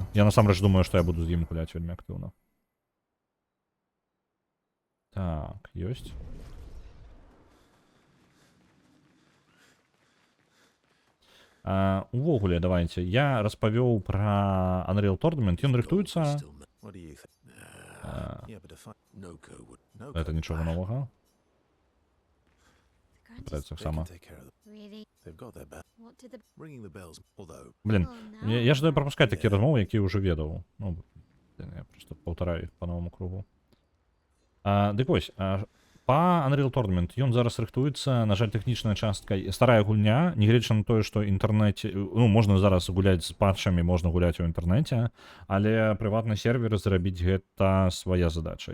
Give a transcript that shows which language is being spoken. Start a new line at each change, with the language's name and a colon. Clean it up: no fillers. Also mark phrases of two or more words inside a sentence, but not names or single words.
Belarusian: Я насамрэч думаю, што я буду з ім гуляць вельмі актыўна. Так, ёсць. Увогуле, давайте. Я распавёў пра Unreal Tournament. Ён рыхтуецца.
English: Still ma- What do you think? Yeah, but if I... Noko would... Noko
Belarusian: Гэта нічога новага.
English: The Grant is
Belarusian: Гэта
English: They can
Belarusian: сама.
English: take care of them. really. They've got their back. What did the Ringing the bells, although...
Belarusian: Блін,
English: oh, now
Belarusian: я жадаю
English: I'm
Belarusian: прапускаць такія размовы, якія ўжо ведаў. Ну, я просто паўтараю іх па новому кругу. Дык вось, па Unreal Tournament ён зараз рыхтуецца, на жаль, тэхнічная частка, старая гульня, нягледзячы на тое, што інтэрнэце, ну, можна зараз гуляць з патчамі, можна гуляць у інтэрнэце, але прыватны сервер зрабіць гэта свая задача.